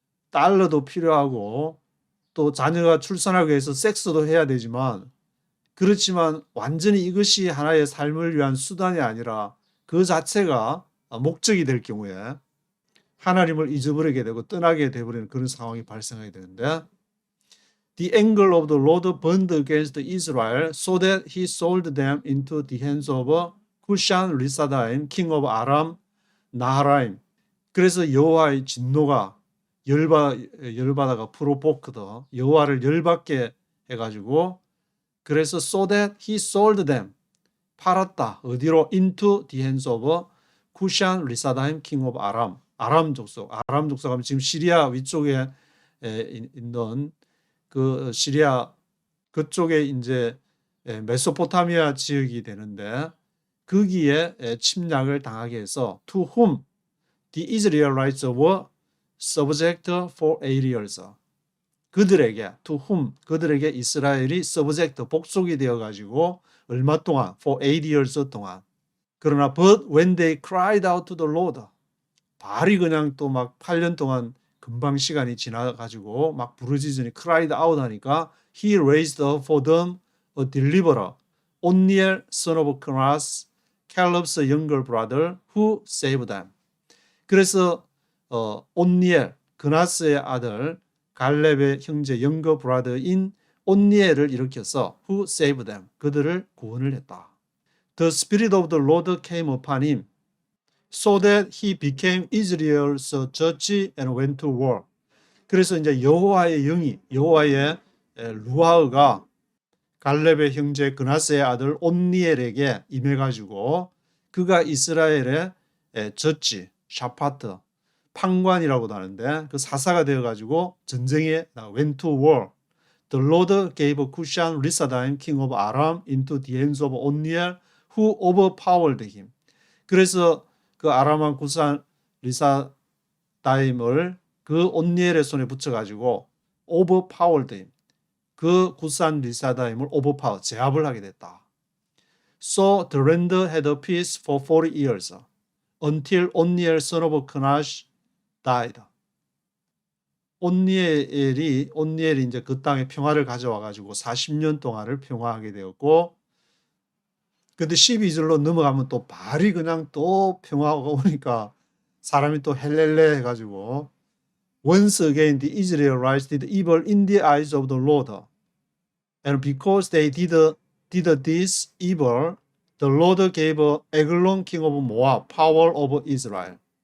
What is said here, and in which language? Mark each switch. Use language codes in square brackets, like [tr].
[ko] 달러도 필요하고 또 자녀가 출산하기 위해서 섹스도 해야 되지만 그렇지만 완전히 이것이 하나의 삶을 위한 수단이 아니라 그 자체가 목적이 될 경우에 하나님을 잊어버리게 되고 떠나게 되어버리는 그런 상황이 발생하게 되는데 [en] The anger of the Lord burned against Israel so that he sold them into the hands of Cushan Risadaim, king of Aram Naharaim. [ko] 그래서 여호와의 진노가 열받아가 프로포크더 여호와를 열받게 해가지고 그래서 [en] so that he sold them. [ko] 팔았다. 어디로? [en] into the hands of 쿠샨 리사다임 king of 아람. [ko] 아람 족속. 아람 족속하면 지금 시리아 위쪽에 있는 그 시리아 그쪽에 이제 메소포타미아 지역이 되는데 거기에 침략을 당하게 해서 [en] to whom the Israelites were subject for 8 years. [ko] 그들에게 [en] to whom [ko] 그들에게 이스라엘이 subject 복속이 되어 가지고 얼마 동안 [en] for 8 years [ko] 동안. 그러나 [en] but when they cried out to the Lord [ko] 발이 그냥 또 막 8년 동안 금방 시간이 지나 가지고 막 부르짖으니 [en] cried out [ko] 하니까 [en] he raised up for them a deliverer Otniel son of Kenaz Caleb's younger brother who saved them. [ko] 그래서 온니엘 그나스의 아들 갈렙의 형제 영거 브라더인 온니엘을 일으켜서 [en] who saved them [ko] 그들을 구원을 했다. [en] The spirit of the Lord came upon him so that he became Israel's judge and went to war. [ko] 그래서 이제 여호와의 영이 여호와의 루아흐가 갈렙의 형제 그나스의 아들 온니엘에게 임해가지고 그가 이스라엘의 저지 샤파트 판관이라고도 하는데 그 사사가 되어가지고 전쟁에 [en] went to war. The Lord gave Cushan Risadaim king of Aram into the hands of Otniel who overpowered him. [ko] 그래서 그 아람왕 구산 리사다임을 그 온니엘의 손에 붙여가지고 [en] overpowered him. [ko] 그 구산 리사다임을 overpower 제압을 하게 됐다. [en] So the land had a peace for 40 years until Otniel son of Kenaz died. [ko] 온니엘이 이제 그 땅에 평화를 가져와 가지고 40년 동안을 평화하게 되었고, 근데 12절로 넘어가면 또 발이 그냥 또 평화가 오니까 사람이 또 헬렐레 해가지고 [en] once again the Israelites did evil in the eyes of the Lord, and because they did this evil, the Lord gave Eglon king of Moab power over Israel.